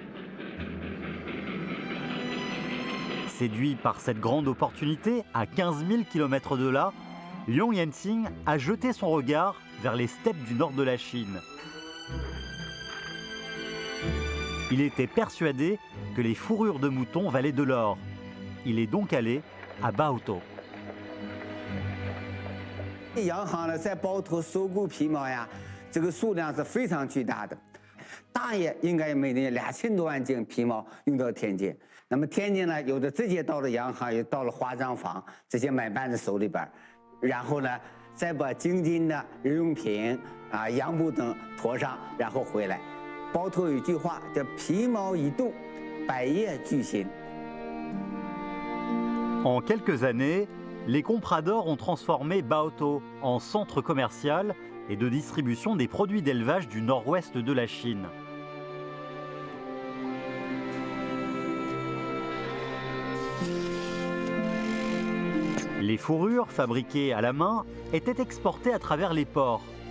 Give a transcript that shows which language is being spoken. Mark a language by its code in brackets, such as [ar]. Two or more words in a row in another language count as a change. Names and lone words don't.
[fr] Séduit par cette grande opportunité, à 15 000 km de là, Leung Yen-tsing a jeté son regard vers les steppes du nord de la Chine. Il était persuadé que les fourrures de mouton valaient de l'or. Il est donc allé à Baotou. [zh] 洋行呢，在包头收购皮毛呀，这个数量是非常巨大的，大约应该每年2000多万斤皮毛运到天津。那么天津呢，有的直接到了洋行，也到了化妆坊这些买办的手里边，然后呢，再把京津的日用品啊、洋布等驮上，然后回来。包头有一句话叫“皮毛一动，百业俱兴”。 [fr] En quelques années, les compradors ont transformé Baotou en centre commercial et de distribution des produits d'élevage du nord-ouest de la Chine. Les fourrures fabriquées à la main étaient exportées à travers les ports.